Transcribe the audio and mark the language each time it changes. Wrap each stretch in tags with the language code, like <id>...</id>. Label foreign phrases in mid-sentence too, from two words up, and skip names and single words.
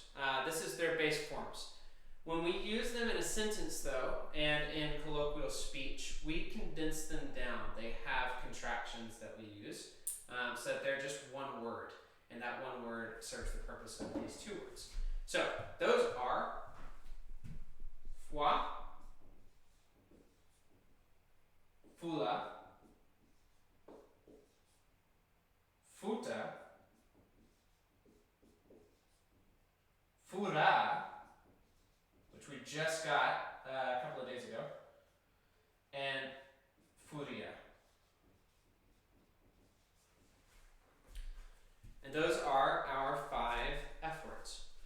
<en>This is their base forms. When we use them in a sentence, though, and in colloquial speech, we condense them down. They have contractions that we use, so that they're just one word, and that one word serves the purpose of these two words. So those are foi, fula, futa, fura, which we just got a couple of days ago, and furia. And those are our 5 F words.</en>